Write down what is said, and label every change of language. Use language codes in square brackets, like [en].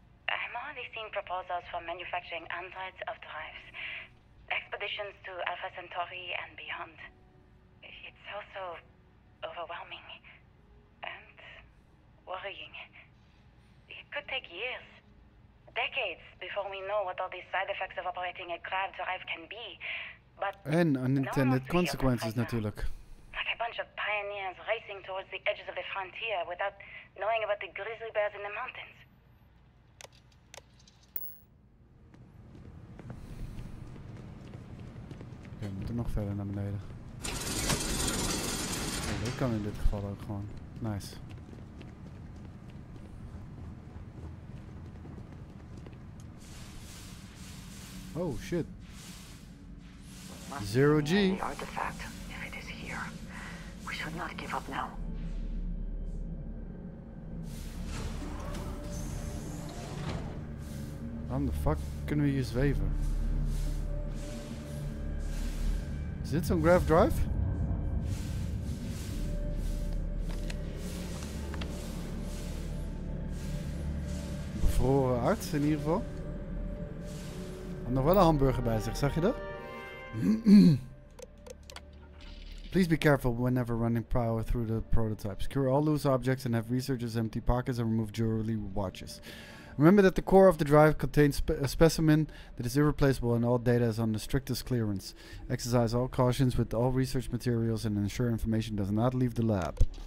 [en] I'm already seeing proposals for manufacturing androids of drives, expeditions to Alpha Centauri and beyond. It's also overwhelming and worrying. It could take years, decades, before we know what all these side effects of operating a grav drive can be. But [nl] en [en] unintended consequences [nl] natuurlijk. [en] Like a bunch of pioneers racing towards the edges of the frontier without knowing about the grizzly bears in the mountains. [nl] Oké, we moeten nog verder naar beneden. Oh, dit kan in dit geval ook gewoon. Nice. [en] Oh shit. Zero G. The artifact, if it is here. We should not give up now. [nl] Waarom de fuck kunnen we hier zweven? Is dit zo'n grav drive? Bevroren arts in ieder geval. Had nog wel een hamburger bij zich, zag je dat? [en] Please be careful whenever running power through the prototype. Secure all loose objects and have researchers empty pockets and remove jewelry watches. Remember that the core of the drive contains a specimen that is irreplaceable and all data is on the strictest clearance. Exercise all cautions with all research materials and ensure information does not leave the lab.